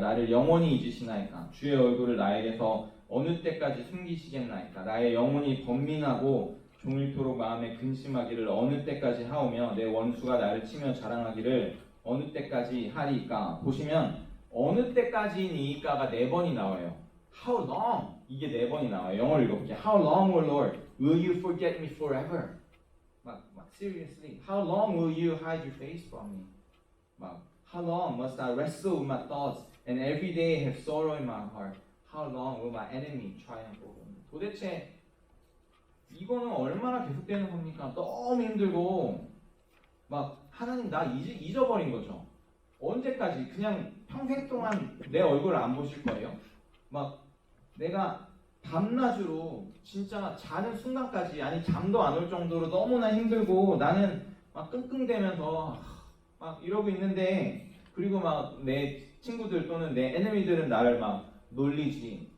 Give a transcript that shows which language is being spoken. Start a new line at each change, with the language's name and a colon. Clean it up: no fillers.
Korean: 나를 영원히 잊으시나이까? 주의 얼굴을 나에게서 어느 때까지 숨기시겠나이까? 나의 영혼이 번민하고 종일토록 마음에 근심하기를 어느 때까지 하오며 내 원수가 나를 치며 자랑하기를 어느 때까지 하리까? 보시면 어느 때까지니까가 4번이 나와요.
English: How long?
Korean: 이게 4번이 나와요. 영어를 읽어볼게요.
English: How long, O Lord, will you forget me forever? 막 seriously. How long will you hide your face from me? 막 How long must I wrestle with my thoughts and every day have sorrow in my heart? How long will my enemy triumph over me?
Korean: 도대체 이거는 얼마나 계속되는 겁니까? 너무 힘들고 막 하나님 나 잊어버린 거죠. 언제까지? 그냥 평생 동안 내 얼굴을 안 보실 거예요? 막 내가 밤낮으로 진짜 자는 순간까지, 아니 잠도 안 올 정도로 너무나 힘들고 나는 막 끙끙대면서 막 이러고 있는데, 그리고 막 내 친구들 또는 내 에너미들은 나를 막 놀리지.